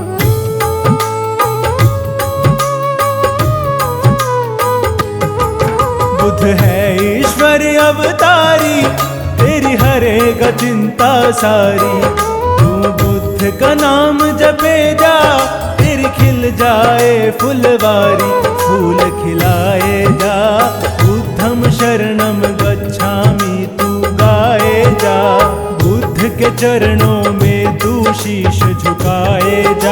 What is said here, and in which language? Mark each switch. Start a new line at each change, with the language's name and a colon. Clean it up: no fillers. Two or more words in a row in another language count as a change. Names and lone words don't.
Hindi: बुद्ध है ईश्वर अवतारी, तेरी हरेगा चिंता सारी, तू बुद्ध का नाम जपे जा, खिल जाए फुलवारी, फूल खिलाए जा।
Pali: बुद्धम शरणम गच्छामि
Hindi: तू गाए जा, बुद्ध के चरणों में तू शीश झुकाए जा।